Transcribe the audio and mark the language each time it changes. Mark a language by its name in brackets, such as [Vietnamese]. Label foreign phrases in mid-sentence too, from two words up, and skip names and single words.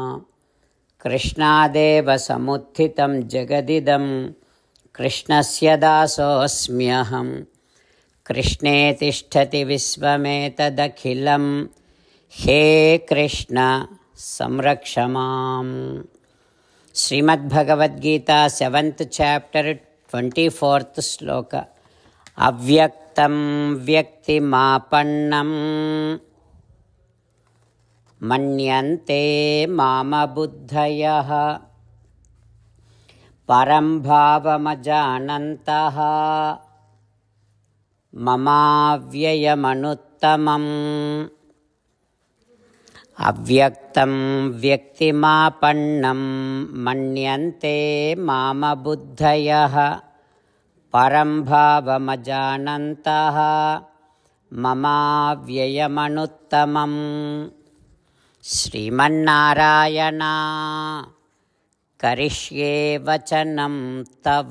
[Sanskrit] कृष्णादेव समुत्थितं जगदिदं कृष्णस्य दासोऽस्म्यहम्. कृष्णे तिष्ठति विश्वमेतदखिलम्. हे कृष्ण संरक्षमाम्. Srimad Bhagavad Gita, [English] 7th chapter, 24th sloka. [Sanskrit] अव्यक्तं व्यक्तिमापन्नं मन्यन्ते मम बुद्धयः परं भावमजानन्तः ममाव्ययमनुत्तमम्. అవ్యక్తం వ్యక్తిమాపన్నం మన్యంతే మామ బుద్ధయః పరం భావమజానంతః మమావ్యయమనుత్తమం. శ్రీమన్నారాయణ కరిష్యే వచనం తవ.